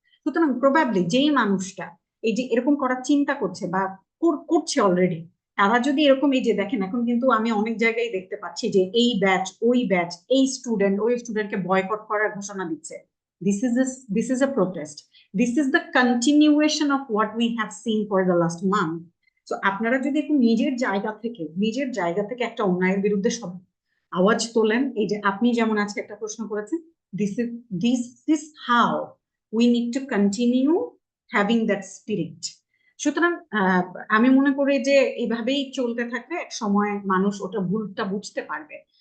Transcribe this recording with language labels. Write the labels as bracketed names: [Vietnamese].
[Bangla] সুতরাং প্রবাবলি যেই মানুষটা এই যে এরকম করার চিন্তা করছে বা করছে অলরেডি, তারা যদি এরকম, এই যে দেখেন এখন কিন্তু আমি অনেক জায়গায় দেখতে পাচ্ছি যে এই ব্যাচ ওই ব্যাচ, এই স্টুডেন্ট ওই স্টুডেন্টকে বয়কট করার ঘোষণা দিচ্ছে। [English] This is a protest. This is the continuation of what we have seen for the last month. [Bangla] তো আপনারা যদি একটু নিজের জায়গা থেকে একটা অন্যায়ের বিরুদ্ধে সব আওয়াজ তোলেন, এই যে আপনি যেমন আজকে একটা প্রশ্ন করেছেন, [English] This is how we need to continue having that spirit. [Bangla] সুতরাং আমি মনে করি যে এইভাবেই চলতে থাকলে এক সময় মানুষ ওটা ভুলটা বুঝতে পারবে।